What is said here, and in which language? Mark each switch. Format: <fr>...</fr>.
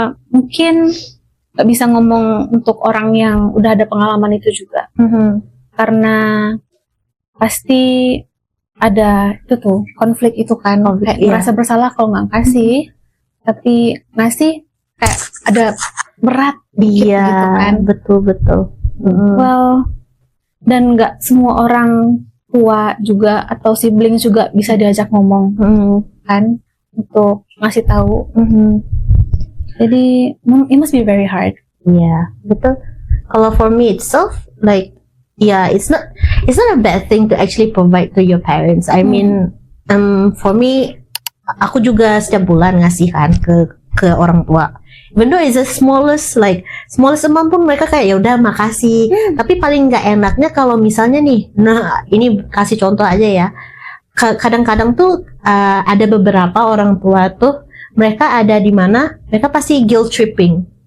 <id>Mungkin nggak bisa ngomong untuk orang yang udah ada pengalaman itu juga, karena pasti ada itu tuh konflik itu kan, kayak merasa bersalah kalau nggak kasih, tapi ngasih kayak ada berat dikit gitu kan. Betul. Well, dan nggak semua orang tua juga atau sibling juga bisa diajak ngomong kan untuk ngasih tahu.</id> <en>Jadi it must be very hard.</en> <id>Yeah, betul.</id> <en>Kalau for me itself, like, yeah, it's not a bad thing to actually provide to your parents. I mean, for me,</en> <id>aku juga setiap bulan ngasih kan ke orang tua.</id> <en>Even though it's the smallest amount</en> <id>pun mereka kayak ya udah makasih. Tapi paling nggak enaknya kalau misalnya nih, nah ini kasih contoh aja ya. Kadang-kadang tuh ada beberapa orang tua tuh mereka ada di mana mereka pasti guilt tripping.</id>